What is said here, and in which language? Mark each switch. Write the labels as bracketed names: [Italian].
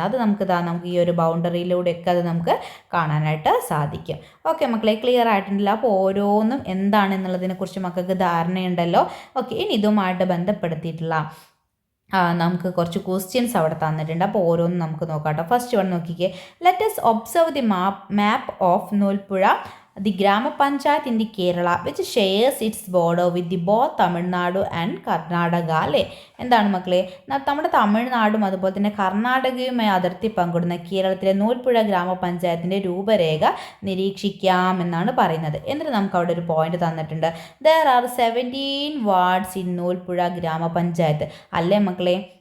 [Malayalam] അത് നമുക്ക് ഈ ഒരു ബൗണ്ടറിയിലൂടെയൊക്കെ അത് നമുക്ക് കാണാനായിട്ട് സാധിക്കും. ഓക്കെ മക്കളെ, ക്ലിയർ ആയിട്ടുണ്ടല്ലോ. അപ്പോൾ ഓരോന്നും എന്താണെന്നുള്ളതിനെക്കുറിച്ച് മക്കൾക്ക് ധാരണയുണ്ടല്ലോ. ഓക്കെ, ഇനി ഇതുമായിട്ട് ബന്ധപ്പെടുത്തിയിട്ടുള്ള നമുക്ക് കുറച്ച് ക്വസ്റ്റ്യൻസ് അവിടെ തന്നിട്ടുണ്ട്. അപ്പോൾ ഓരോന്നും നമുക്ക് നോക്കാം കേട്ടോ. ഫസ്റ്റ് വൺ നോക്കിക്കേ. [English] Let us observe the map of Noolpuzha, the Grama Panchayat in the Kerala which shares its border with the both Tamil Nadu and Karnataka അല്ലേ. [Malayalam] എന്താണ് മക്കളെ? നമ്മുടെ തമിഴ്നാടും അതുപോലെ തന്നെ കർണാടകയുമായി അതിർത്തി പങ്കിടുന്ന കേരളത്തിലെ നൂൽപ്പുഴ ഗ്രാമപഞ്ചായത്തിൻ്റെ രൂപരേഖ നിരീക്ഷിക്കാം എന്നാണ് പറയുന്നത്. എന്നിട്ട് നമുക്ക് അവിടെ ഒരു പോയിന്റ് തന്നിട്ടുണ്ട്. [English] there are 17 wards in Noolpuzha grama panchayat [Malayalam] അല്ലേ മക്കളെ.